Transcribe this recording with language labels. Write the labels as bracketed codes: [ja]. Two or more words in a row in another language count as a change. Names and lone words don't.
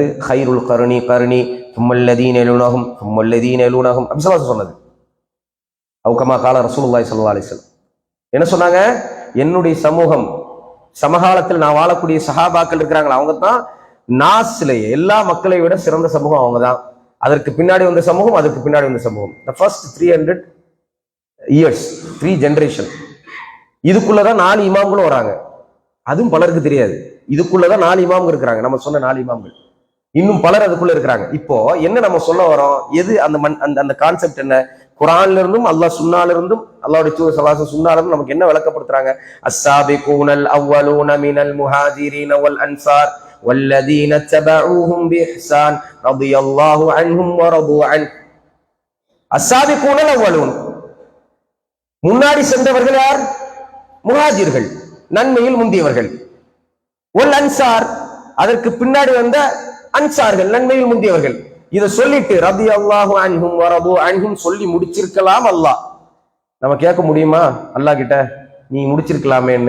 [ar] خير القرون قرني ثم الذين يلونهم ثم الذين يلونهم அப்ஸலாஸ் சொன்னது. أو كما قال رسول الله صلى الله عليه وسلم [ta] என்ன சொன்னாங்க? என்னுடைய சமூகம், சமகாலத்தில் நான் வாழக்கூடிய சஹாபாக்கள் இருக்கிறாங்களா, அவங்க தான் நாஸ்லயே எல்லா மக்களை விட சிறந்த சமூகம் அவங்க தான். அதற்கு பின்னாடி வந்த சமூகம், அதற்கு பின்னாடி வந்த சமூகம். [en] the first 300 years, 3 ஜெனரேஷன். [ta] இதுக்குள்ளதான் 4 இமாம்களும் வராங்க. அதுவும் பலருக்கு தெரியாது. இதுக்குள்ளதான் 4 இமாம்கள் இருக்கிறாங்க. நம்ம சொன்ன 4 இமாம்கள், இன்னும் பலர் அதுக்குள்ள இருக்கிறாங்க. இப்போ என்ன நம்ம சொல்ல வரோம்? எது அந்த கான்செப்ட் என்ன? குர்ஆன்ல இருந்தும் அல்லாஹ் சுன்னால இருந்தும் அல்லாஹ்வுடைய தூதர் [ar] صلى الله عليه وسلم [ta] சுன்னால நமக்கு என்ன விளக்கப்படுத்துறாங்க? [ar] السابقون الأولون من المهاجرين والأنصار والذين اتبعوهم بإحسان رضي الله عنهم ورضوا عنه. السابقون الأولون, [ta] முன்னாடி சென்றவர்கள் யார்? முஹாஜிர்கள், நன்மையில் முந்தியவர்கள். [ar] والأنصار, [ta] அதற்கு பின்னாடி வந்த அன்சார்கள், நன்மையில் முந்தியவர்கள். இதை சொல்லிட்டு [ar] رضي الله عنهم ورضوا عنهم [ta] சொல்லி முடிச்சிருக்கலாம். அல்லாஹ் நம்ம கேட்க முடியுமா அல்லாஹ் கிட்ட, நீ முடிச்சிருக்கலாமேன்னு?